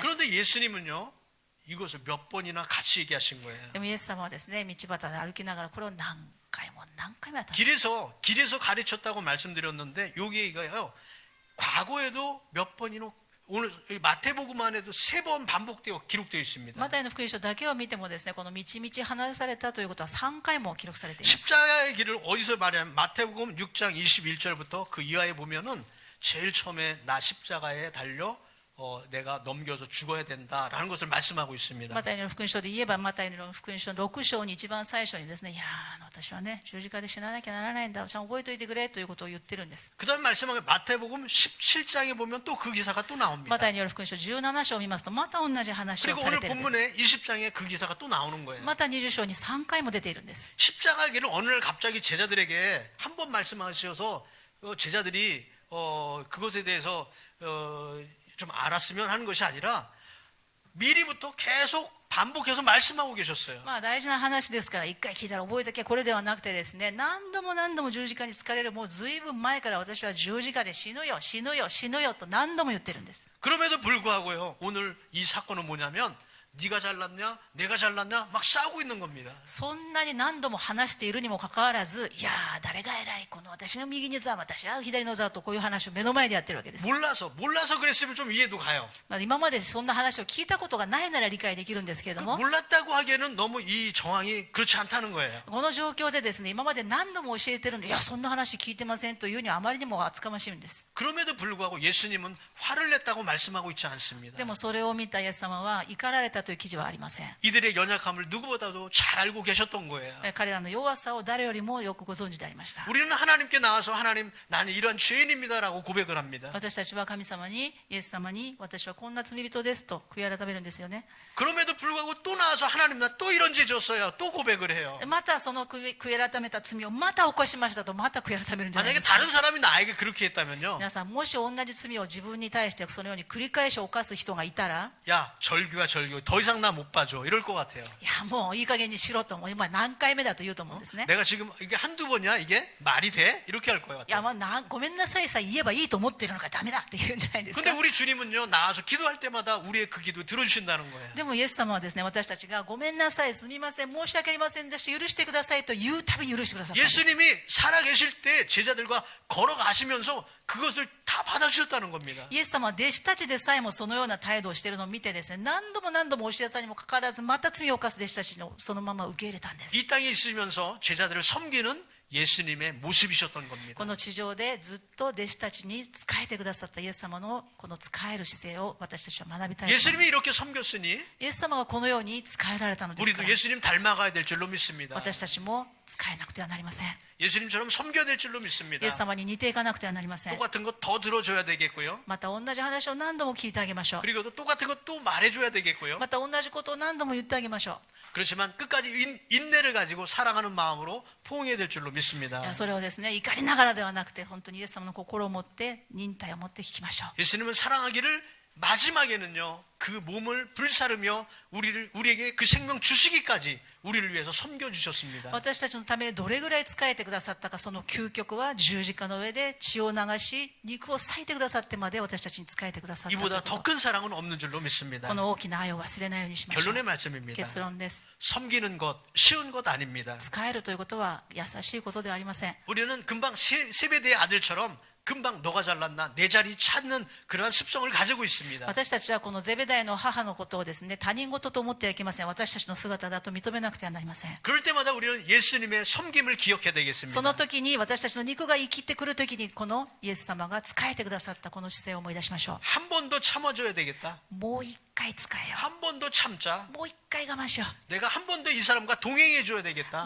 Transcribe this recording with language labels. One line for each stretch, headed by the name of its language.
Korean: 그런데 예수님은요, 이것을 몇 번이나 같이 얘기하신 거예요.
Japanese: でもイエス様はですね、道端で歩きながらこれを何回も何回もやったんです。
Korean: 길에서 가르쳤다고 말씀드렸는데 여기 이거요, 과거에도 몇 번이나 오늘 이 마태복음 안에도 3번 반복되어 기록되어 있습니다.
Japanese: マタイの福音書だけを見てもですね、このみちみち離されたということは3回も記録されています。
Korean: 십자가의 길을 어디서 말하냐면 마태복음 6장 21절부터 그 이하에 보면은 제일 처음에 나 십자가에 달려 내가 넘겨서 죽어야 된다라는 것을 말씀하고 있습니다.
Japanese: マタイの福音書で言えば、マタイの福音書の6章に一番最初にですね、いや私はね、十字架で死ななきゃならないんだ、ちゃんと覚えておいてくれということを言ってるんです。
Korean: 그다음 말씀하고 마태복음 17장에 보면 또 그 기사가 또 나옵니다.
Japanese: マタイによる福音書17章を見ますと、また同じ話を
Korean: 그리고 오늘
Japanese: てるんです。
Korean: 본문에 20장에 그 기사가 또 나오는 거예요.
Japanese: また20章に3回も出ているんです。
Korean: 십자가의 길을 어느 날 갑자기 제자들에게 한 번 말씀하셔서 제자들이 그것에 대해서 좀 알았으면 하는 것이 아니라 미리부터 계속 반복해서 말씀하고 계셨어요.
Japanese: まあ大事な話ですから一回聞いたら覚えとけ、これではなくてですね、何度も何度も十字架につかれる、もうずいぶん前から私は十字架で死ぬよ死ぬよ死ぬよと何度も言ってるんです。
Korean: 그럼에도 불구하고요, 오늘 이 사건은 뭐냐면 네가 잘났냐 내가 잘났냐 막 싸우고 있는 겁니다.
Japanese: そんなに何度も話しているにもかかわらず、いやー誰が偉い、この私の右に座、私は左の座とこういう話を目の前でやってるわけです。
Korean: 몰라서 그랬으면 좀 이해도 가요.
Japanese: まあ今までそんな話を聞いたことがないなら理解できるんですけれども、
Korean: 몰랐다고 하기에는 너무 이 정황이 그렇지 않다는 거예요.
Japanese: この状況でですね、今まで何度も教えてるのに、いやそんな話聞いてませんというにはあまりにも厚かましいんです。
Korean: 그럼에도 불구하고 예수님은 화를 냈다고 말씀하고 있지 않습니다.
Japanese: でもそれを見たイエス様は怒られたという記事はありません。
Korean: 이들의 연약함을 누구보다도 잘 알고 계셨던 거예요.
Japanese: 彼らの弱さを誰よりもよくご存知でありました。
Korean: 우리는 하나님께 나와서 하나님 나는 이런 죄인입니다라고 고백을 합니다.
Japanese: 私たちは神様に、イエス様に、私はこんな罪人ですと悔い改めるんですよね。
Korean: 그럼에도 불구하고 또 나와서 하나님 나 또 이런 죄 졌어요. 또 고백을 해요.
Japanese: またその悔い改めた罪をまた犯しましたとまた悔い改めるんじゃないで
Korean: 만약에
Japanese: すか。
Korean: 다른 사람이 나에게 그렇게 했다면요.
Japanese: 皆さん、もし同じ罪を自分に対してそのように繰り返し犯す人がいたら、
Korean: 야 절규야 절규 더 이상 나 못 봐줘 이럴 것 같아요.
Japanese: いやもういい加減にしろと、もう今何回目だと言うと思うんですね。
Korean: 내가 지금 이게 한두 번이야 이게 말이 돼? 이렇게 할 거예요.
Japanese: いやまあごめんなさいさえ言えばいいと思ってるのかダメだって言うんじゃないですか。
Korean: 근데 우리 주님은요 나와서 기도할 때마다 우리의 그 기도 들어주신다는 거예요.
Japanese: でもイエス様はですね、私たちがごめんなさい、すみません、申し訳ありませんでした、許してくださいと言うたびに許してくださったんです。
Korean: 예수님이 살아계실 때 제자들과 걸어가시면서 그것을 다 받아주셨다는 겁니다.
Japanese: イエス様は弟子たちでさえもそのような態度をしているのを見てですね、何度も何度も教えたにもかかわらずまた罪を犯す弟子たちのそのまま受け入れたんです。
Korean: 이 땅에 있으면서 제자들을 섬기는 예수님의 모습이셨던
Japanese: こ
Korean: 겁니다.
Japanese: の地上でずっと弟子たちに仕えてくださったイエス様のこの仕える姿勢を私たちは学びたいと思います。
Korean: 예수님이 이렇게 섬겼으니
Japanese: イエス様がこのように仕えられたのですから、
Korean: 예수님 닮아가야 될 줄로 믿습니다.
Japanese: 私たちも仕えなくてはなりません。
Korean: 예수님처럼 섬겨야 될 줄로
Japanese: イ
Korean: 믿습니다.
Japanese: エス様に似ていかなくてはなりません。
Korean: 똑같은 것 더 들어줘야 되겠고요.
Japanese: また同じ話を何度も聞いてあげましょう。
Korean: 그리고 또 똑같은 것 또 말해줘야 되겠고요.
Japanese: また同じことを何度も言ってあげましょう。
Korean: 그렇지만 끝까지 인내를 가지고 사랑하는 마음으로 포옹해야 될 줄로
Japanese: い
Korean: 믿습니다.
Japanese: やそれをですね、怒りながらではなくて、本当にイエス様の心を持って忍耐を持って聞きましょう。
Korean: 예수님은 사랑하기를 마지막에는요 그 몸을 불사르며 우리에게 그 생명 주시기까지 우리를 위해서 섬겨주셨습니다.
Japanese: 私たちのためにどれぐらい仕えてくださったか、その究極は十字架の上で血を流し肉を裂いてくださってまで私たちに仕えてくださったという
Korean: 이보다
Japanese: こ
Korean: 더 큰 사랑은 없는 줄로 믿습니다.
Japanese: この大きな愛を忘れないようにしましょう。
Korean: 결론의 말씀입니다.
Japanese: 結論です。
Korean: 섬기는 것 쉬운 것 아닙니다.
Japanese: 仕えるということは優しいことではありません。
Korean: 우리는 금방 세베대의 아들처럼 금방 너가 잘났나 내 자리 찾는 그러한 습성을 가지고 있습니다.
Japanese: 私たちはこのゼベダイの母のことをですね、他人事と思ってはいけません。私たちの姿だと認めなくてはなりません。
Korean: 그럴 때마다 우리는 예수님의 섬김을 기억해야
Japanese: そ
Korean: 되겠습니다.
Japanese: の時に私たちの肉が生きてくる時に、このイエス様が仕えてくださったこの姿勢を思い出しましょ
Korean: 한 번 더 참아줘야 되겠다.
Japanese: う。もう一回仕えよ
Korean: 한 번 더 참자.
Japanese: う。もう一回我慢しよ
Korean: 내가 한 번 더 이 사람과 동행해줘야 되겠다.